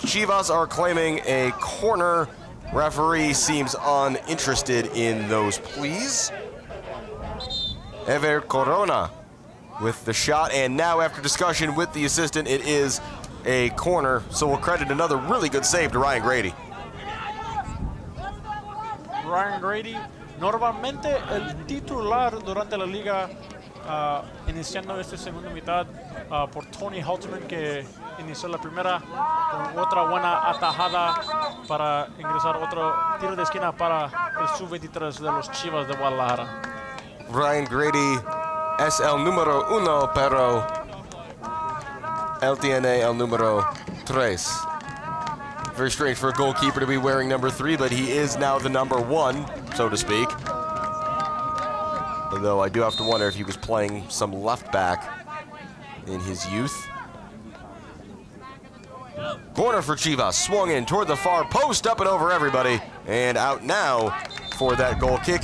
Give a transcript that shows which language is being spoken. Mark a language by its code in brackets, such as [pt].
[en] Chivas are claiming a corner. Referee seems uninterested in those pleas. Ever Corona with the shot, and now after discussion with the assistant, it is a corner, so we'll credit another really good save to Ryan Grady. [es] Ryan Grady, normalmente el titular durante la liga, iniciando esta segunda mitad por Tony Halterman, que inició la primera con otra buena atajada para ingresar otro tiro de esquina para el sub-23 de los Chivas de Guadalajara. Ryan Grady es el número 1, pero él tiene el número 3. [en] Very strange for a goalkeeper to be wearing number 3, but he is now the number 1, so to speak. Although I do have to wonder if he was playing some left back in his youth. Corner for Chivas, swung in toward the far post, up and over everybody, and out now for that goal kick.